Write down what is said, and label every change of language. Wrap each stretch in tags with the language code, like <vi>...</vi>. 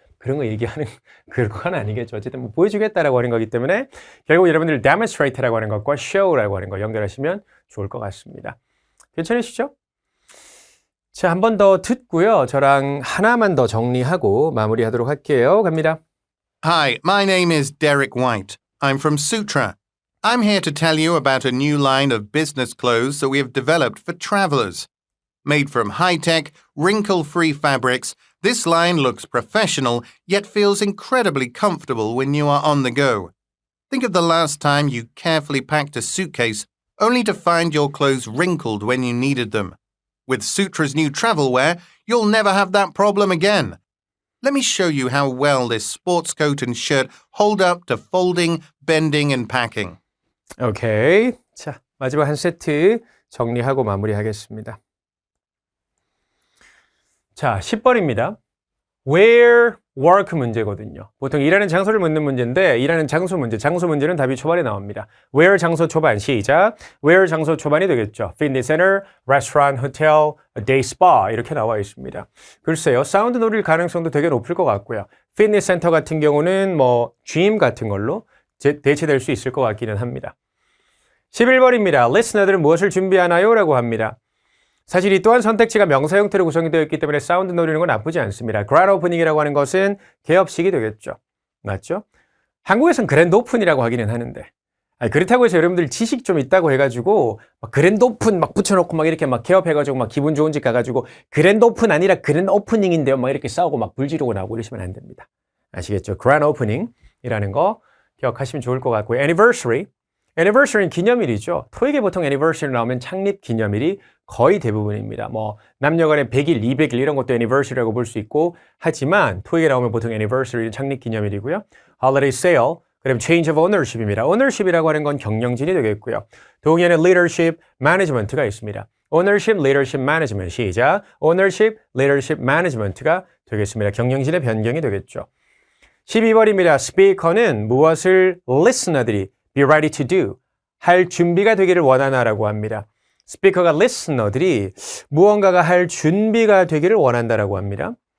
<ko>그런 거 얘기하는 그건 아니겠죠. 어쨌든 뭐 보여주겠다라고 하는 거기 때문에 결국 여러분들 demonstrate라고 하는 것과 show라고 하는 거 연결하시면 좋을 것 같습니다. 괜찮으시죠? 자, 한 번 더 듣고요. 저랑 하나만 더 정리하고 마무리하도록 할게요. 갑니다.</ko> <en>Hi, my name is Derek White. I'm from Sutra. I'm here to tell you about a new line of business clothes that we have developed for travelers. Made from high-tech, wrinkle-free fabrics, this line looks professional yet feels incredibly comfortable when you are on the go. Think of the last time you carefully packed a suitcase only to find your clothes wrinkled when you needed them. With Sutra's new travel wear, you'll never have that problem again. Let me show you how well this sports coat and shirt hold up to folding, bending, and packing.</en> <ko>오케이. 자, 마지막 한 세트 정리하고 마무리하겠습니다. 자, 10번입니다. Where work 문제거든요. 보통 일하는 장소를 묻는 문제인데 일하는 장소 문제는 답이 초반에 나옵니다. Where 장소 초반 시작. Where 장소 초반이 되겠죠. Fitness center, restaurant, hotel, day spa 이렇게 나와 있습니다. 글쎄요. 사운드 노릴 가능성도 되게 높을 것 같고요. 피트니스 센터 같은 경우는 뭐 gym 같은 걸로 대체될 수 있을 것 같기는 합니다. 11번입니다. 리스너들은 무엇을 준비하나요? 라고 합니다. 사실 이 또한 선택지가 명사 형태로 구성이 되어 있기 때문에 사운드 노리는 건 나쁘지 않습니다. 그랜드 오프닝이라고 하는 것은 개업식이 되겠죠. 맞죠? 한국에서는 그랜드 오픈이라고 하기는 하는데 그렇다고 해서 여러분들 지식 좀 있다고 해가지고 막 그랜드 오픈 막 붙여놓고 막 이렇게 막 개업해가지고 막 기분 좋은 집 가가지고 그랜드 오픈 아니라 그랜드 오프닝인데요. 막 이렇게 싸우고 막 불 지르고 나오고 이러시면 안 됩니다. 아시겠죠? 그랜드 오프닝이라는 거 기억하시면 좋을 것 같고요. anniversary는 기념일이죠. 토익에 보통 anniversary 나오면 창립 기념일이 거의 대부분입니다. 뭐 남녀간의 100일, 200일 이런 것도 anniversary라고 볼 수 있고 하지만 토익에 나오면 보통 anniversary는 창립 기념일이고요. holiday sale, 그럼 change of ownership입니다. ownership이라고 하는 건 경영진이 되겠고요. 동의어는 leadership, management가 있습니다. ownership, leadership, management 시작. ownership, leadership, management가 되겠습니다. 경영진의 변경이 되겠죠. 12번입니다. 스피커는 무엇을 listener들이</ko> <en>be ready to do</en> <ko>할 준비가 되기를 원하나라고 합니다. 스피커가 listener들이 무언가가 할 준비가 되기를 원한다라고 합니다.</ko>